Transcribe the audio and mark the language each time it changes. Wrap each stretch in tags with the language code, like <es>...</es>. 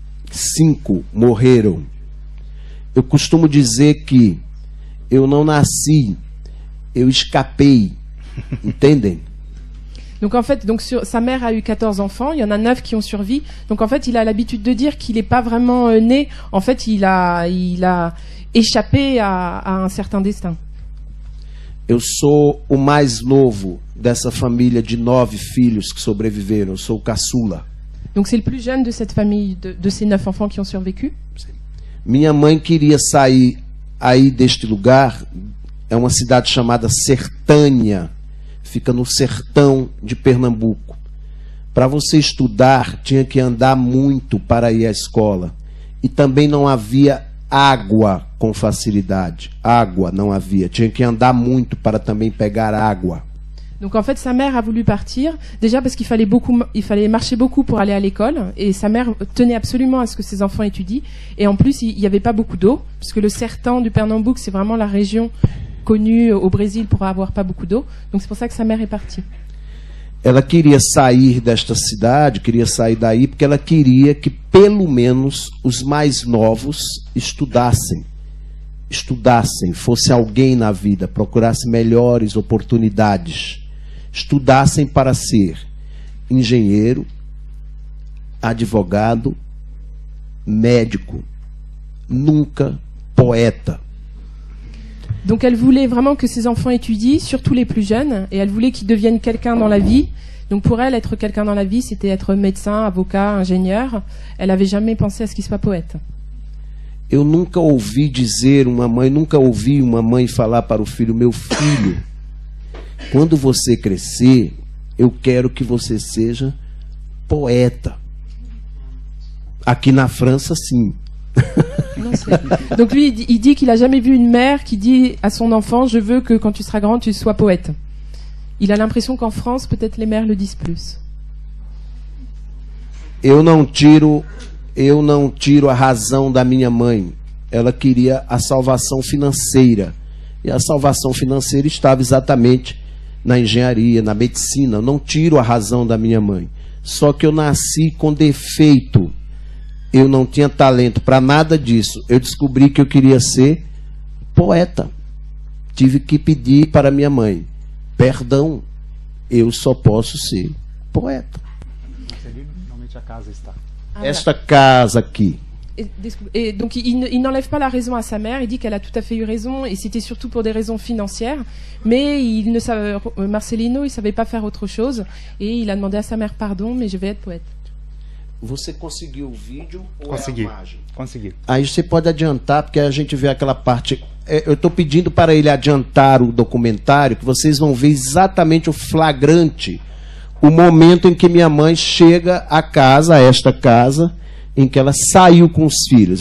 <pt>5 morreram. Eu costumo dizer que eu não nasci, eu escapei. Entendem?</pt> <fr>Donc en fait, sa mère a eu 14 enfants, il y en a 9 qui ont survécu. Donc en fait, il a l'habitude de dire qu'il n'est pas vraiment né. En fait, il a échappé à un certain destin.</fr> <pt>Eu sou o mais novo dessa família de 9 filhos que sobreviveram. Eu sou o caçula.</pt> <fr>Donc c'est le plus jeune de cette famille, de ces 9 enfants qui ont survécu.</fr> <pt>Minha mãe queria sair aí deste lugar. É uma cidade chamada Sertânia. Fica no sertão de Pernambuco. Para você estudar, tinha que andar muito para ir à escola. E também não havia água com facilidade. Água não havia. Tinha que andar muito para também pegar água.</pt> <fr>Donc en fait, sa mère a voulu partir, déjà parce qu'il fallait marcher beaucoup pour aller à l'école, et sa mère tenait absolument à ce que ses enfants étudient. Et en plus, il n'y avait pas beaucoup d'eau, puisque le sertão du Pernambouc, c'est vraiment la région connue au Brésil pour avoir pas beaucoup d'eau. Donc c'est pour ça que sa mère est partie.</fr> <pt>Ela queria sair desta cidade, queria sair daí, porque ela queria que pelo menos os mais novos estudassem, fosse alguém na vida, procurasse melhores oportunidades, estudassem para ser engenheiro, advogado, médico, nunca poeta.</pt> <fr>Donc elle voulait vraiment que ses enfants étudient, surtout les plus jeunes, et elle voulait qu'ils deviennent quelqu'un dans la vie. Donc pour elle, être quelqu'un dans la vie, c'était être médecin, avocat, ingénieur. Elle n'avait jamais pensé à ce qu'il soit poète.</fr> <pt>Eu nunca ouvi dizer nunca ouvi uma mãe falar para o filho, meu filho, quando você crescer, eu quero que você seja poeta. Aqui na França, sim.</pt> <fr>Donc lui, il dit qu'il a jamais vu une mère qui dit à son enfant, je veux que quand tu seras grand, tu sois poète. Il a l'impression qu'en France, peut-être les mères le disent plus.</fr> <pt>Eu não tiro a razão da minha mãe. Ela queria a salvação financeira. E a salvação financeira estava exatamente na engenharia, na medicina. Eu não tiro a razão da minha mãe. Só que eu nasci com defeito. Eu não tinha talento para nada disso. Eu descobri que eu queria ser poeta. Tive que pedir para minha mãe, perdão, eu só posso ser poeta. Normalmente a casa está. Esta casa aqui.</pt> <fr>Et donc il n'enlève pas la raison à sa mère, il dit qu'elle a tout à fait eu raison, et c'était surtout pour des raisons financières, mais Marcelino, il ne savait pas faire autre chose, et il a demandé à sa mère pardon, mais je vais être poète.</fr> <pt>Você conseguiu o vídeo ou Consegui. é a imagem? Consegui. Aí você pode adiantar, porque a gente vê aquela parte. Eu estou pedindo para ele adiantar o documentário, que vocês vão ver exatamente o flagrante, o momento em que minha mãe chega à casa, a esta casa, em que ela saiu com os filhos.</pt>